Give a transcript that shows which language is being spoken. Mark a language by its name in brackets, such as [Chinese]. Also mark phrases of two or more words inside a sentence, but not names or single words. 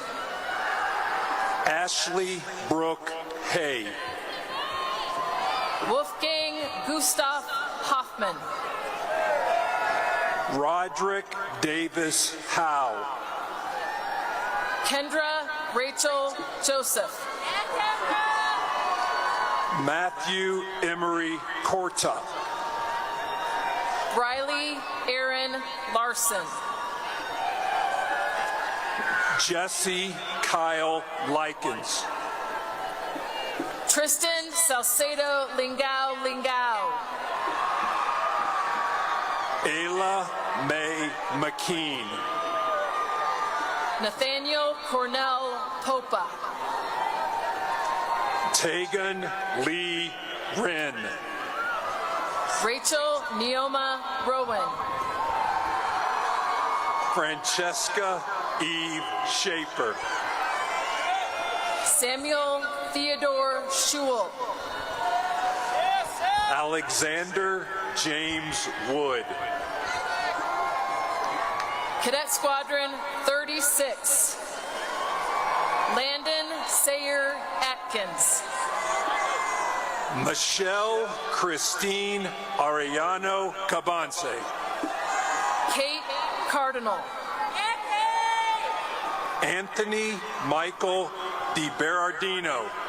[English] Ashley Brooke Hay. Wolfgang Gustav Hoffman. Roderick Davis Howe. Kendra Rachel Joseph. Matthew Emery Corta. Briley Aaron Larson. Jesse Kyle Likens. Tristan Salcedo Lingao Lingao. Ayla Mae McKean. Nathaniel Cornell Popa. Tegan Lee Wren. Rachel Neoma Rowan. Francesca Eve Schaefer. Samuel Theodore Schul. Alexander James Wood. Cadet Squadron 36. Landon Sayer Atkins. Michelle Christine Arellano Cabanse. Kate Cardinal. Anthony Michael DiBerardino.